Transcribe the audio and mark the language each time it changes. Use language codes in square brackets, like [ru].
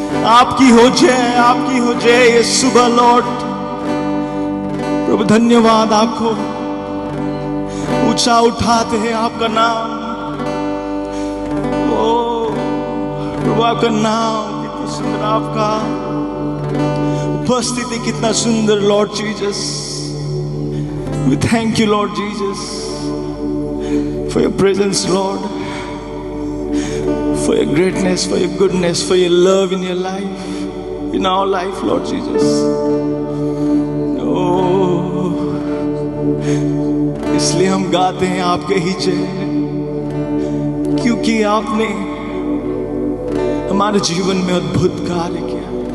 [hi] आपकी हो जाए ये सुबह, Lord. प्रभु धन्यवाद, आपको ऊंचा उठाते हैं आपका नाम. ओ प्रभु, आपका नाम कितना सुंदर, आपका उपस्थिति कितना सुंदर, Lord Jesus. [en] We thank you, Lord Jesus, for your presence, Lord, for your greatness, for your goodness, for your love in your life, in our life, Lord Jesus. [hi] Oh, इसलिए हम गाते हैं आपके ही जय, क्योंकि आपने हमारे जीवन में अद्भुत कार्य किया.